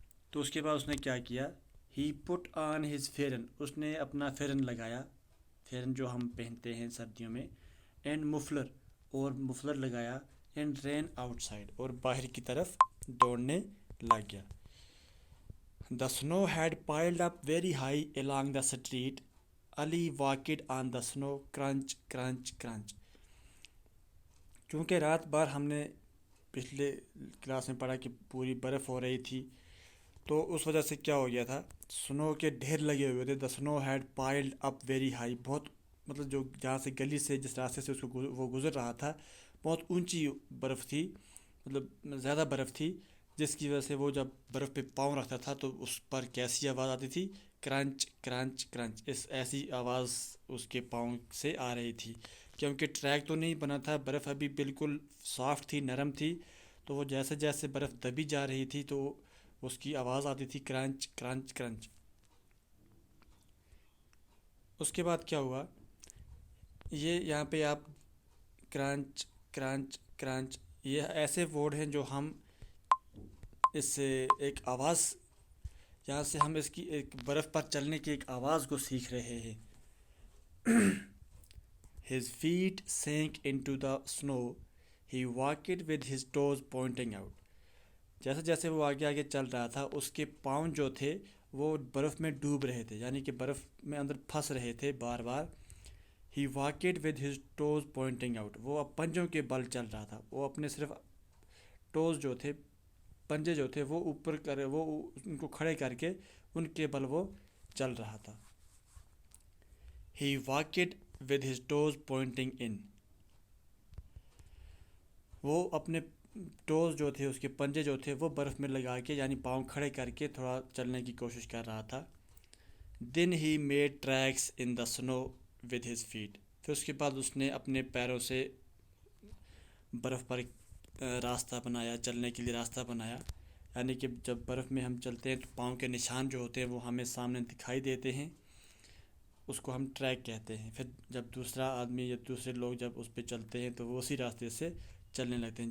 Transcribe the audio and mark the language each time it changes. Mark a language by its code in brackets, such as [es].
[ur] تو اس کے بعد اس نے کیا کیا، [en] he put on his pheran, [ur] اس نے اپنا فیرن لگایا، فیرن جو ہم پہنتے ہیں سردیوں میں. اینڈ مفلر، اور مفلر لگایا. [en] and ran outside, [ur] اور باہر کی طرف دوڑنے لگ گیا. [en] The snow had piled up very high along the street. Ali walked on the snow, crunch, crunch, crunch. [ur] چونکہ رات بھر ہم نے پچھلے کلاس میں پڑھا کہ پوری برف ہو رہی تھی، تو اس وجہ سے کیا ہو گیا تھا، سنو کے ڈھیر لگے ہوئے تھے. [en] the snow had piled up very high, [ur] بہت، مطلب جو جہاں سے گلی سے، جس راستے سے اس کو وہ گزر رہا تھا، بہت اونچی برف تھی، مطلب زیادہ برف تھی، جس کی وجہ سے وہ جب برف پہ پاؤں رکھتا تھا تو اس پر کیسی آواز آتی تھی، کرنچ کرنچ کرنچ. ایسی آواز اس کے پاؤں سے آ رہی تھی. کیونکہ ٹریک تو نہیں بنا تھا، برف ابھی بالکل سافٹ تھی، نرم تھی، تو وہ جیسے جیسے برف دبی جا رہی تھی تو اس کی آواز آتی تھی، کرنچ کرنچ کرنچ. اس کے بعد کیا ہوا، یہ یہاں پہ آپ کرنچ کرنچ کرنچ، یہ ایسے ورڈ ہیں جو ہم اس سے ایک آواز، یہاں سے ہم اس کی ایک برف پر چلنے کی ایک آواز کو سیکھ رہے ہیں. [en] His feet sank into the snow. He walked with his toes pointing out. [ur] جیسے جیسے وہ آگے آگے چل رہا تھا، اس کے پاؤں جو تھے وہ برف میں ڈوب رہے تھے، یعنی کہ برف میں اندر پھنس رہے تھے بار بار. [en] He walked with his toes pointing out. [ur] وہ اب پنجوں کے بل چل رہا تھا. وہ اپنے صرف ٹوز جو تھے، پنجے جو تھے، وہ اوپر کرے، وہ ان کو کھڑے کر کے ان کے بل وہ چل رہا تھا. [en] He walked with his toes pointing in. [ur] وہ اپنے ٹوز جو تھے، اس کے پنجے جو تھے، وہ برف میں لگا کے، یعنی پاؤں کھڑے کر کے تھوڑا چلنے کی کوشش کر رہا تھا. [en] Then he made tracks in the snow with his feet. [ur] پھر اس کے بعد اس نے اپنے پیروں سے برف پر راستہ بنایا، چلنے کے لیے راستہ بنایا. یعنی کہ جب برف میں ہم چلتے ہیں تو پاؤں کے نشان جو ہوتے ہیں وہ ہمیں سامنے دکھائی دیتے ہیں، اس کو ہم ٹریک کہتے ہیں. پھر جب دوسرا آدمی یا دوسرے لوگ جب اس پہ چلتے ہیں تو وہ اسی راستے سے چلنے لگتے ہیں.